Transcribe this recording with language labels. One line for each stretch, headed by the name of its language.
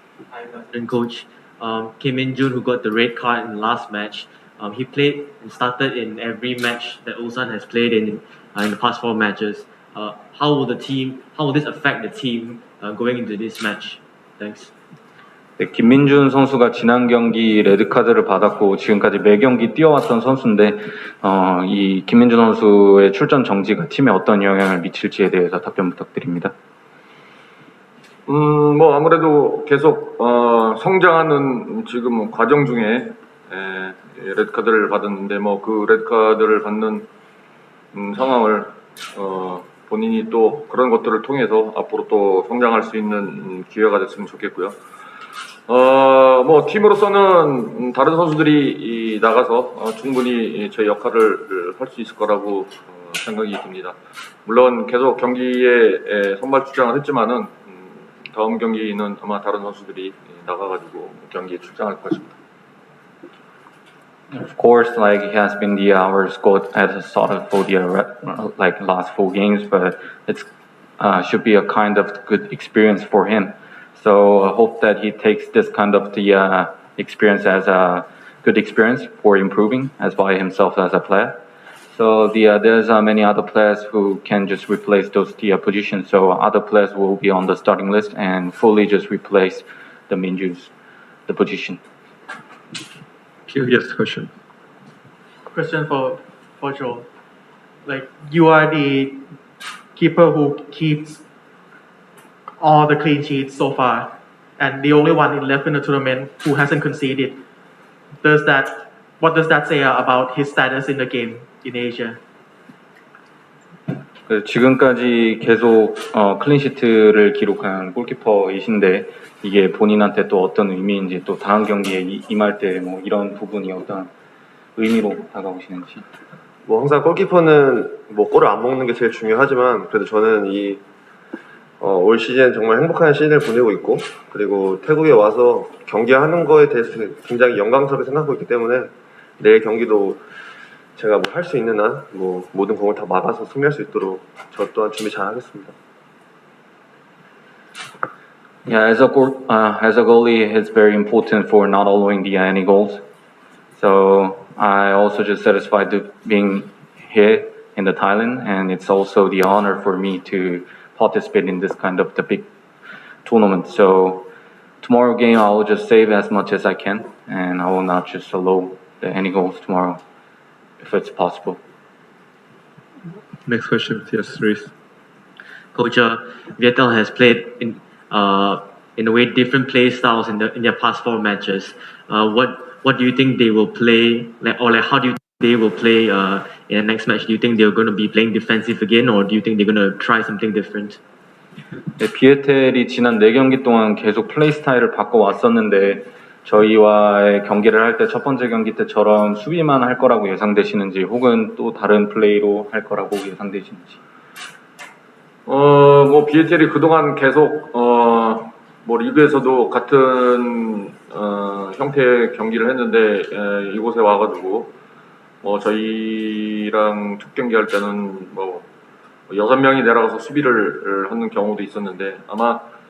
English: Hi, Captain Coach. Kim In-jun, who got the red card in the last match, he played and started in every match that Ulsan has played in the past 4 matches. How will this affect the team going into this match? Thanks.
Korean: 네, 김민준 선수가 지난 경기 레드카드를 받았고 지금까지 매 경기 뛰어왔던 선수인데 이 김민준 선수의 출전 정지가 팀에 어떤 영향을 미칠지에 대해서 답변 부탁드립니다. 아무래도 계속 성장하는 지금 과정 중에 레드카드를 받았는데 뭐 그 레드카드를 받는 상황을 본인이 또 그런 것들을 통해서 앞으로 또 성장할 수 있는 기회가 됐으면 좋겠고요. 뭐 팀으로서는 다른 선수들이 나가서 충분히 제 역할을 할 수 있을 거라고 생각이 듭니다. 물론 계속 경기에 선발 출장을 했지만은 다음 경기는 아마 다른 선수들이 나가가지고 경기에 출장할 것입니다.
English: Of course, like he has been our squad as a starter for the like last 4 games, but it's should be a kind of good experience for him. So I hope that he takes this kind of the experience as a good experience for improving as by himself as a player. So there's many other players who can just replace those positions. So other players will be on the starting list and fully just replace the Minju's the position. Yes, question. Question for Joe. Like you are the keeper who keeps all the clean sheets so far, and the only one left in the tournament who hasn't conceded. What does that say about his status in the game in Asia?
Korean: 지금까지 계속 클린시트를 기록한 골키퍼이신데 이게 본인한테 또 어떤 의미인지 또 다음 경기에 임할 때 뭐 이런 부분이 어떤 의미로 다가오시는지. 뭐 항상 골키퍼는 뭐 골을 안 먹는 게 제일 중요하지만 그래도 저는 올 시즌 정말 행복한 시즌을 보내고 있고 그리고 태국에 와서 경기하는 거에 대해서 굉장히 영광스럽게 생각하고 있기 때문에 내일 경기도 제가 뭐 할 수 있는 한 뭐 모든 공을 다 막아서 승리할 수 있도록 저 또한 준비 잘 하겠습니다.
English: Yeah, as a goalie, it's very important for not allowing any goals. So I also just satisfied being here in the Thailand, and it's also the honor for me to participate in this kind of the big tournament. So tomorrow game, I will just save as much as I can, and I will not just allow any goals tomorrow, if it's possible. Next question, yes, Reese. Coach, Viettel has played in a way different play styles in their past 4 matches. What do you think they will play, how do you think they will play in the next match? Do you think they're going to be playing defensive again, or do you think they're going to try something different?
Korean: 네, 비에텔이 지난 4경기 동안 계속 플레이 스타일을 바꿔왔었는데 저희와의 경기를 할 때 첫 번째 경기 때처럼 수비만 할 거라고 예상되시는지 혹은 또 다른 플레이로 할 거라고 예상되시는지. 뭐 비엣텔이 그동안 계속 뭐 리그에서도 같은 형태의 경기를 했는데 이곳에 와가지고 저희랑 첫 경기 할 때는 뭐 6명이 내려가서 수비를 하는 경우도 있었는데 아마